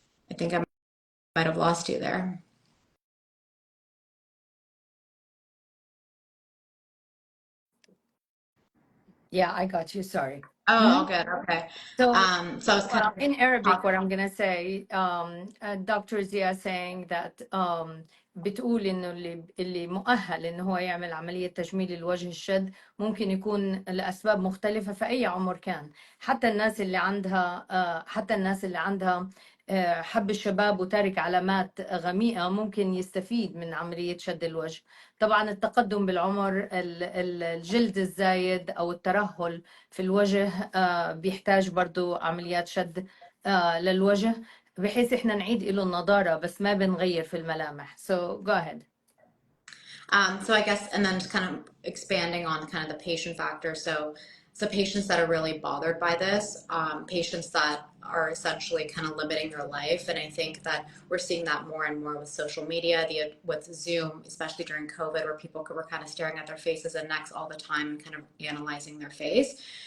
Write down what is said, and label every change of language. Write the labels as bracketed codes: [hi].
[en] I think I might have lost you there. Yeah, I got you. Sorry. Oh, good. Okay. So, So I was kind of in Arabic, what I'm gonna say, Dr. Zia saying that [ar] بتقول إنه اللي مؤهل إنه هو يعمل عملية تجميل الوجه الشد ممكن يكون لأسباب مختلفة في أي عمر كان. حتى الناس اللي عندها حب الشباب وتارك علامات غميقة ممكن يستفيد من عملية شد الوجه. طبعا التقدم بالعمر، الجلد الزايد أو الترهل في الوجه بيحتاج برضو عمليات شد للوجه بحيث احنا نعيد له النضارة بس ما بنغير في الملامح. [en] So go ahead. So I guess, and then just kind of expanding on kind of the patient factor. So patients that are really bothered by this, patients that are essentially kind of limiting their life. And I think that we're seeing that more and more with social media, with Zoom, especially during COVID, where people were kind of staring at their faces and necks all the time and kind of analyzing their face.